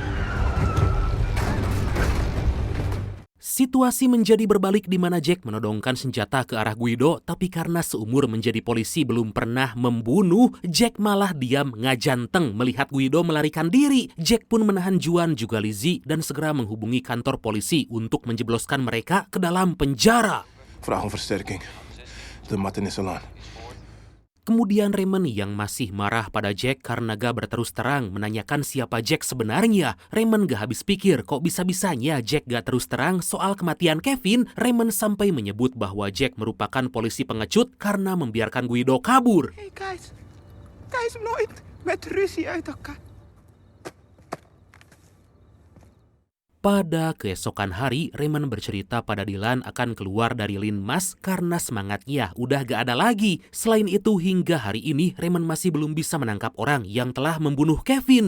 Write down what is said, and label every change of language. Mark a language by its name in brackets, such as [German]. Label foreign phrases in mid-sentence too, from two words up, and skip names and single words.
[Indonesian] Situasi menjadi berbalik di mana Jack menodongkan senjata ke arah Guido, tapi karena seumur menjadi polisi belum pernah membunuh, Jack malah diam ngajanteng melihat Guido melarikan diri. Jack pun menahan Juan juga Lizzie dan segera menghubungi kantor polisi untuk menjebloskan mereka ke dalam penjara. [Dutch] Vraag om versterking. De matten is al aan. [Indonesian] Kemudian Raymond yang masih marah pada Jack karena gak berterus terang menanyakan siapa Jack sebenarnya. Raymond gak habis pikir kok bisa-bisanya Jack gak terus terang soal kematian Kevin. Raymond sampai menyebut bahwa Jack merupakan polisi pengecut karena membiarkan Guido kabur. [English] Hey guys, [Dutch] hij is nooit met ruzie uit elkaar. [Indonesian] Pada keesokan hari, Raymond bercerita pada Dylan akan keluar dari Linmas karena semangatnya udah gak ada lagi. Selain itu, hingga hari ini Raymond masih belum bisa menangkap orang yang telah membunuh Kevin.